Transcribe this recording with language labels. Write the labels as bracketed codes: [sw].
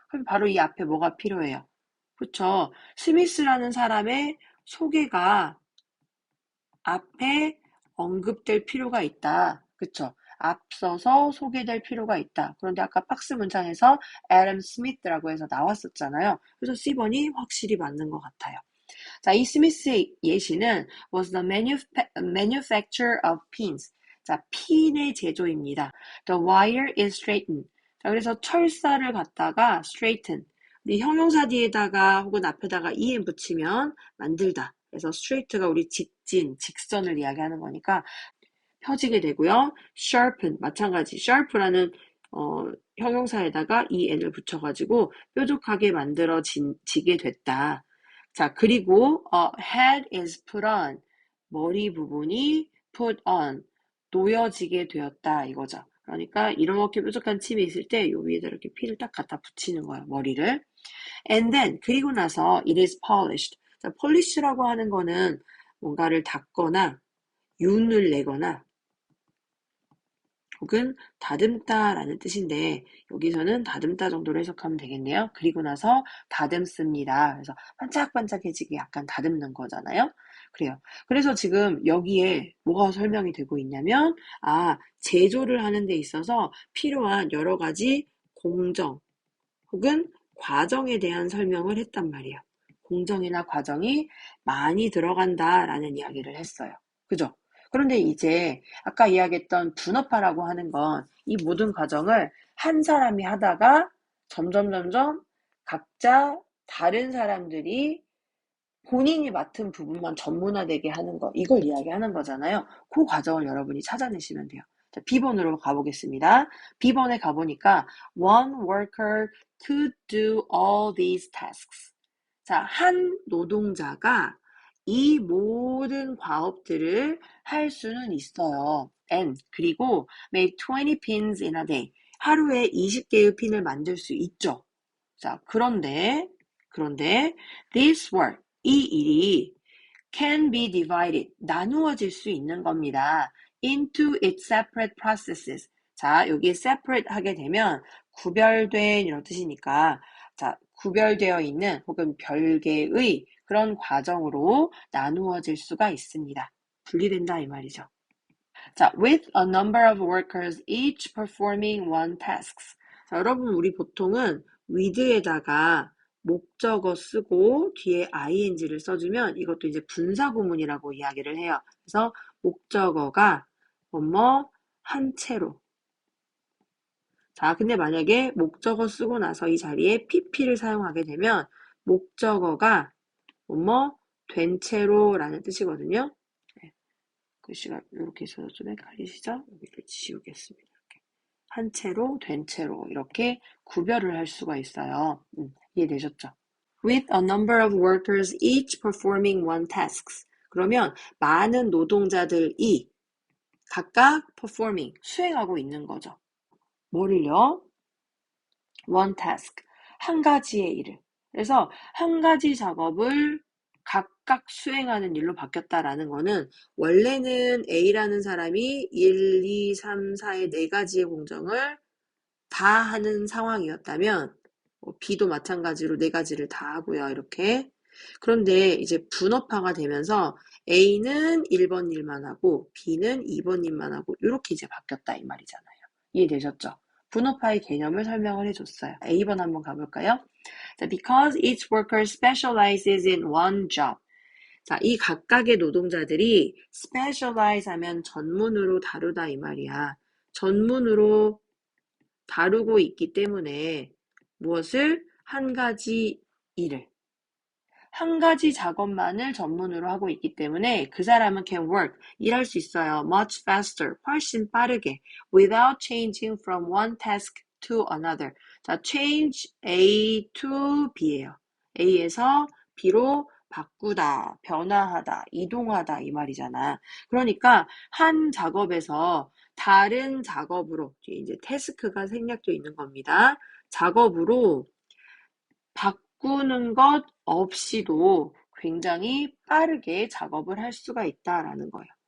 [ko] 그럼 바로 이 앞에 뭐가 필요해요? 그쵸? 스미스라는 사람의 소개가 앞에 언급될 필요가 있다. 그쵸? 앞서서 소개될 필요가 있다. 그런데 아까 박스 문장에서 애덤 스미스라고 해서 나왔었잖아요. 그래서 C번이 확실히 맞는 것 같아요. [en] 자, 이 스미스의 예시는 was the manufacturer of pins. [ko] 자, 핀의 제조입니다. [en] The wire is straightened. [ko] 자, 그래서 철사를 갖다가 straighten. 우리 형용사 뒤에다가 혹은 앞에다가 en 붙이면 만들다. 그래서 straight가 우리 직진, 직선을 이야기하는 거니까 펴지게 되고요. sharpen, 마찬가지. sharp라는 형용사에다가 en을 붙여가지고 뾰족하게 만들어지게 됐다. 자, 그리고 head is put on, 머리 부분이 put on, 놓여지게 되었다 이거죠. 그러니까 이렇게 뾰족한 침이 있을 때 요 위에다 이렇게 피를 딱 갖다 붙이는 거예요, 머리를. [en] And then, 그리고 나서 it is polished. [ko] 자, polish라고 하는 거는 뭔가를 닦거나 윤을 내거나 혹은 다듬다라는 뜻인데 여기서는 다듬다 정도로 해석하면 되겠네요. 그리고 나서 다듬습니다. 그래서 반짝반짝해지게 약간 다듬는 거잖아요. 그래요. 그래서 지금 여기에 뭐가 설명이 되고 있냐면 제조를 하는 데 있어서 필요한 여러 가지 공정 혹은 과정에 대한 설명을 했단 말이에요. 공정이나 과정이 많이 들어간다라는 이야기를 했어요. 그죠? 그런데 이제 아까 이야기했던 분업화라고 하는 건 이 모든 과정을 한 사람이 하다가 점점 각자 다른 사람들이 본인이 맡은 부분만 전문화되게 하는 거, 이걸 이야기하는 거잖아요. 그 과정을 여러분이 찾아내시면 돼요. 자, B번으로 가보겠습니다. [en] B번에 가보니까 one worker could do all these tasks. [ko] 자, 한 노동자가 이 모든 과업들을 할 수는 있어요. [en] And 그리고 make 20 pins in a day. [ko] 하루에 20개의 핀을 만들 수 있죠. 자, 그런데 this work, 이 일이 can be divided, 나누어질 수 있는 겁니다. [en] into its separate processes. [ko] 자, 여기 separate 하게 되면 구별된 이런 뜻이니까 자, 구별되어 있는 혹은 별개의 그런 과정으로 나누어질 수가 있습니다. 분리된다 이 말이죠. [en] 자, with a number of workers each performing one tasks. [ko] 자, 여러분 우리 보통은 with에다가 목적어 쓰고 뒤에 ing를 써주면 이것도 이제 분사구문이라고 이야기를 해요. 그래서 목적어가 뭐뭐 한 채로. 자, 근데 만약에 목적어 쓰고 나서 이 자리에 pp를 사용하게 되면 목적어가 뭐뭐 된 채로라는 뜻이거든요. 글씨가 이렇게 있어서 좀 헷갈리시죠? 여기를 지우겠습니다. 이렇게. 한 채로, 된 채로 이렇게 구별을 할 수가 있어요. 이해되셨죠? [en] With a number of workers each performing one tasks. [ko] 그러면 많은 노동자들이 각각 performing, 수행하고 있는 거죠. 뭐를요? One task, 한 가지의 일을. 그래서 한 가지 작업을 각각 수행하는 일로 바뀌었다라는 거는 원래는 A라는 사람이 1, 2, 3, 4의 네 가지의 공정을 다 하는 상황이었다면 B도 마찬가지로 네 가지를 다 하고요. 이렇게. 그런데 이제 분업화가 되면서 A는 1번 일만 하고 B는 2번 일만 하고 이렇게 이제 바뀌었다 이 말이잖아요. 이해되셨죠? 분업화의 개념을 설명을 해줬어요. A번 한번 가볼까요? [en] 자, because each worker specializes in one job. [ko] 자, 이 각각의 노동자들이 specialize 하면 전문으로 다루다 이 말이야. 전문으로 다루고 있기 때문에 무엇을? 한 가지 일을. 한 가지 작업만을 전문으로 하고 있기 때문에 그 사람은 can work, 일할 수 있어요. [en] much faster, 훨씬 빠르게 without changing from one task to another. 자, change A to B예요. [ko] A에서 B로 바꾸다, 변화하다, 이동하다 이 말이잖아. 그러니까 한 작업에서 다른 작업으로 이제 태스크가 생략되어 있는 겁니다. 작업으로 바꾸는 것 없이도 굉장히 빠르게 작업을 할 수가 있다라는 거예요.